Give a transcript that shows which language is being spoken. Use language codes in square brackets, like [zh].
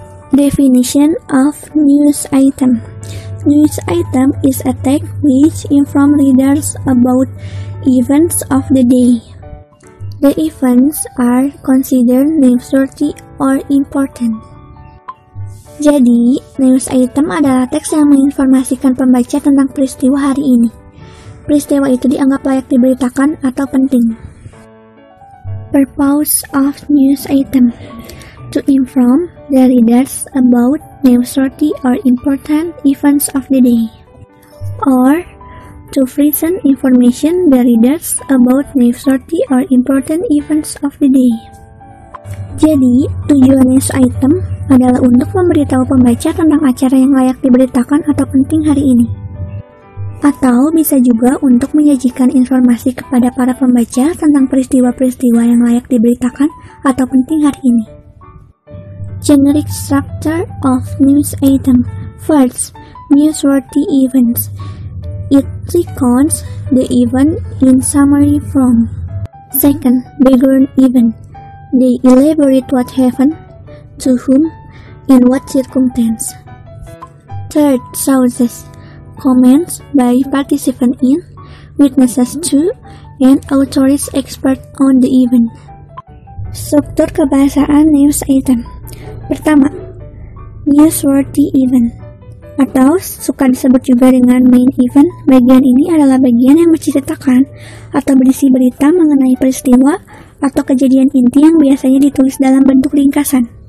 [en] Definition of news item. News item is a text which informs readers about events of the day. The events are considered newsworthy or important. [id] Jadi, news item adalah teks yang menginformasikan pembaca tentang peristiwa hari ini. Peristiwa itu dianggap layak diberitakan atau penting. [en] Purpose of news item: to inform the readers about newsworthy or important events of the day, or to present information the readers about newsworthy or important events of the day. [id] Jadi, tujuan news item adalah untuk memberitahu pembaca tentang acara yang layak diberitakan atau penting hari ini. Atau bisa juga untuk menyajikan informasi kepada para pembaca tentang peristiwa-peristiwa yang layak diberitakan atau penting hari ini. [en] Generic structure of news item. First, newsworthy events. It recounts the event in summary form. Second, background event. They elaborate what happened, to whom, in what circumstance. Third, sources. Comments by participants in, witnesses to, and authorities expert on the event. [id] Struktur kebahasaan news item. Pertama, newsworthy event, atau suka disebut juga dengan main event. Bagian ini adalah bagian yang menceritakan atau berisi berita mengenai peristiwa atau kejadian inti yang biasanya ditulis dalam bentuk ringkasan.